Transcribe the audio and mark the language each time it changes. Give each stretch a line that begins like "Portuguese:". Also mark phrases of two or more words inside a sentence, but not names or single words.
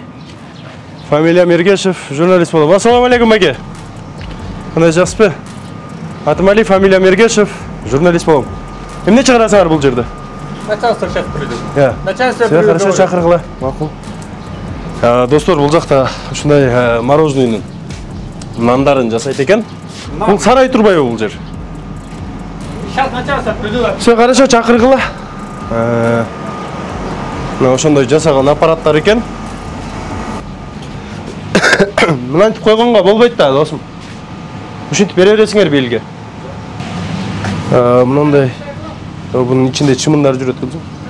Kyrgyz: Фамилиям Ергешев, журналист болом. Ассаламу алейкум, аке. Кандай жакшысызбы? Атам Али, фамилиям Ергешев, журналист болом. Эмне чыгарасыңар бул жерде?
Russian: Начальство сейчас придет. Начальство придет. Хорошо,
Kyrgyz: чакыргыла. Макул. Достор, бул жакта ушундай морожененин нандарын жасайт экен. Бул сарай турбайбы бул жер?
Russian: Сейчас начальство придет. Все, хорошо,
Kyrgyz: чакыргыла. Ошондой жасаган аппараттар экен. Мынантип койгонго болбойт да, досум. Ушинтип бере бересиңер белге. Мындай бунун ичинде чымындар жүрөт болсо.